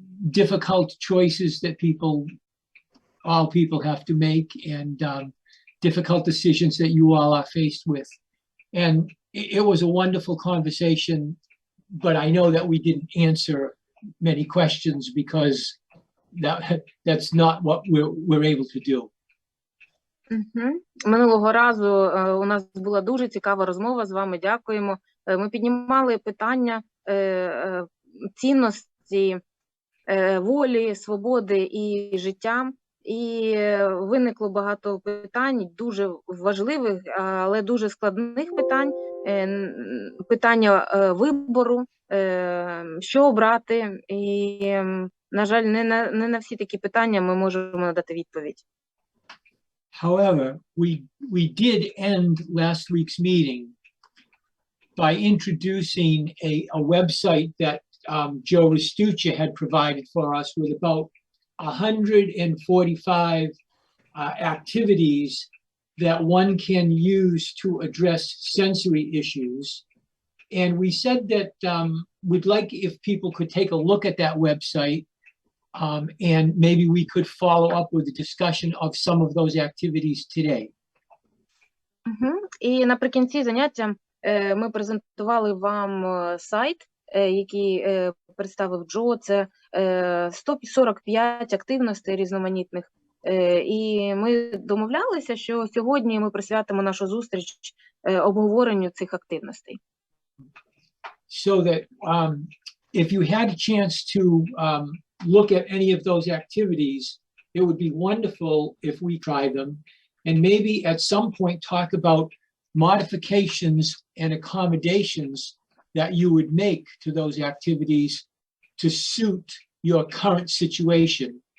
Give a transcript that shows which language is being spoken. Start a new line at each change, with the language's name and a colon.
English: difficult choices that all people have to make, and difficult decisions that you all are faced with. And it was a wonderful conversation, but I know that we didn't answer many questions because that's not what we're able to do.
Ukrainian: Минулого разу у нас була дуже цікава розмова з вами, дякуємо. Ми піднімали питання цінності, волі, свободи і життя. І виникло багато питань, дуже важливих, але дуже складних питань. Питання вибору, що обрати. І, на жаль, не на всі такі питання ми можемо надати відповідь.
English: However, we did end last week's meeting by introducing a website that Joe Restuccia had provided for us with about 145 activities that one can use to address sensory issues. And we said that we'd like if people could take a look at that website, and maybe we could follow up with a discussion of some of those activities today.
Ukrainian: І наприкінці заняття ми презентували вам сайт, який представив Джо. Це 145 активностей різноманітних. І ми домовлялися, що сьогодні ми присвятимо нашу зустріч обговоренню цих активностей.
English: So that if you had a chance to look at any of those activities, it would be wonderful if we try them, and maybe at some point talk about modifications and accommodations that you would make to those activities to suit your current situation.